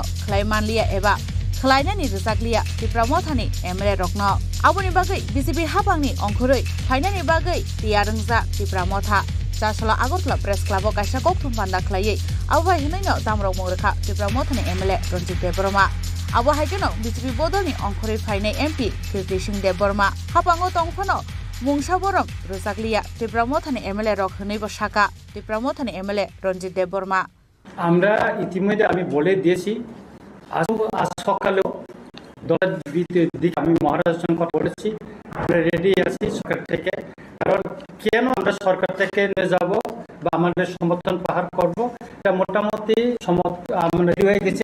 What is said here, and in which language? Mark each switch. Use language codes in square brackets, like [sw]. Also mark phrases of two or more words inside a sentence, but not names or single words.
[trp] khlaimanlia eba khlainani rujaklia Tipra Mothani MLA rokno aboni bagai BJP hapangni ongkhoroi khlainani bagai tiarungja Tipra Motha Charshola Agortola Press Club Kaisa Kokthong Panda Khlai Abuhai hinaino Tamrok Mungrakha Tipra Mothani MLA Ronjite Burma Abuhai keno BJP bodolni ongkhoroi phainai MP Kirti Singh Dev Burma hapango tongphano mungsa borom rujaklia Tipra Mothani MLA rok hinaibo saka Tipra Mothani MLA Ronjite Dev Burma [bn] আমরা ইতিমধ্যে আমি বলে দিয়েছি আজ সকালেও 10 দিকে আমি মহারাজের সঙ্গে কথা বলেছি আমরা রেডি আছি সরকার থেকে কারণ কেন আমরা সরকার থেকে নিয়ে যাব বা আমাদের সমর্থন পাহাড় করব, এটা মোটামুটি রেডি হয়ে গেছে।